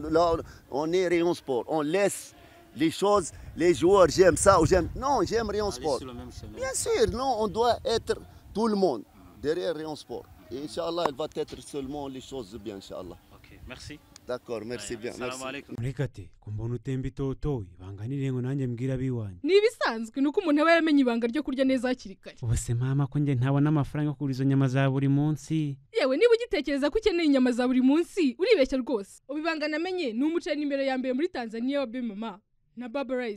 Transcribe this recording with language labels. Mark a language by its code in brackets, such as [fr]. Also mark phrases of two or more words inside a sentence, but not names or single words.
[fr] Là, on est Rayon Sport. On laisse les choses, les joueurs, j'aime ça ou j'aime... Non, j'aime Rayon Sport. Bien sûr, non, on doit être tout le monde derrière Rayon Sport. Et Inch'Allah, il va être seulement les choses bien, Inch'Allah. Ok, merci. D'accord, merci bien. Merci. [rw] Murekate kumbona utemba itoto ibanganire ngo nanjye mbwira biwanyu. Ni ibisanzwe nuko umuntu aba yaramenye ibanga ryo kurya neza hakiri kare. Ubuse mama ko nge ntabona amafaranga yo kugura izo nyama za buri munsi. Yewe niba ugitekereza ko ukeneye inyama za buri munsi uribeshya rwose. Ubibanga namenye ni umuceri imbere ya mbere muri Tanzania wa Bemama na Baba Rice.